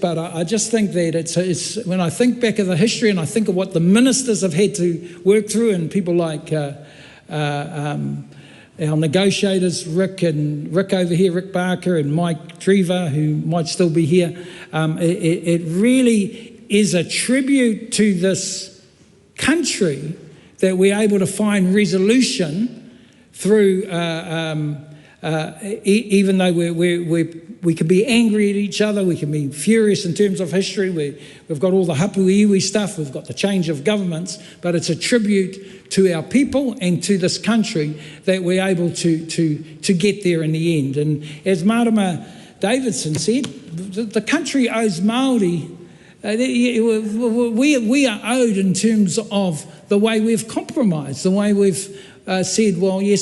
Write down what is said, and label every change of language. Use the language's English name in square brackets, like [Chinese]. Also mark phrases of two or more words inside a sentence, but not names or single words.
[English] but I just think that it's when I think back of the history and I think of what the ministers have had to work through, and people like our negotiators, Rick over here, Rick Barker and Mike Drever, who might still be here, it really is a tribute to this country that we're able to find resolution through, even though we can be angry at each other, we can be furious in terms of history, we've got all the [Māori] hapu iwi [English] stuff, we've got the change of governments, but it's a tribute to our people and to this country that we're able to get there in the end. And as Marama Davidson said, the country owes Māori. We are owed in terms of the way we've compromised, the way we've said, well, yes,